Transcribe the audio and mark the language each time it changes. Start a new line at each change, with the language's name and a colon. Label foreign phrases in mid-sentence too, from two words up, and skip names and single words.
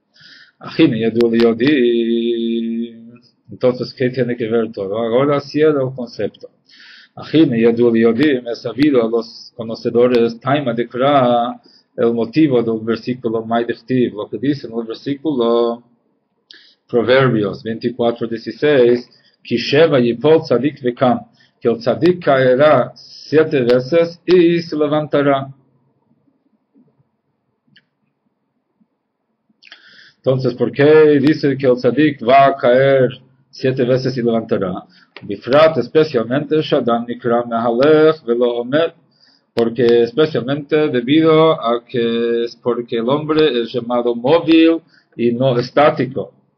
Spanish: Entonces, ¿qué tiene que ver todo? Ahora cierra el concepto. Es sabido a los conocedores,
Aramaic: טעמא דקרא,
Spanish: el motivo del versículo Maidechtiv, lo que dice en el versículo Proverbios 24:16,
Hebrew: כי שבע יפול צדיק וקם,
Spanish: que el tzadik caerá 7 veces y se levantará. Entonces, ¿por qué dice que el tzadik va a caer 7 veces y levantará? Bifrat, especialmente,
Hebrew: שאדם נקרא מהלך ולא עומד,
Spanish: porque especialmente debido a que es porque el hombre es llamado móvil y no estático.